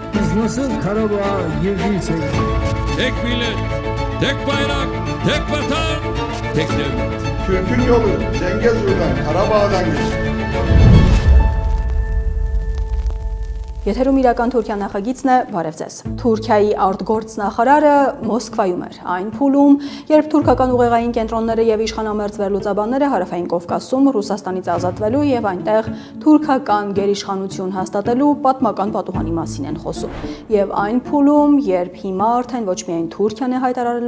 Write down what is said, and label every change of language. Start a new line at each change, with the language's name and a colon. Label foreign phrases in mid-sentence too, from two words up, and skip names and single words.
Turkish: Biz nasıl Karabağ'a girdiysek Tek millet, tek bayrak, tek vatan, tek devlet. Türk'ün yolu Zengezur'dan, Karabağ'dan geçti.
Armenian: Եթերում իրական Թուրքիա նախագիծն է, բարև ձեզ։ Թուրքիայի արտգործնախարարը Մոսկվայում էր այն փուլում, երբ թուրքական ուղեղային կենտրոնները եւ իշխանամերձ վերլուծաբանները Հարավային Կովկասում Ռուսաստանից ազատվելու եւ այնտեղ թուրքական գերիշխանություն հաստատելու պատմական պատուհանի մասին են խոսում։ Եվ այն փուլում, երբ հիմա արդեն ոչ միայն Թուրքիան է հայտարարելու,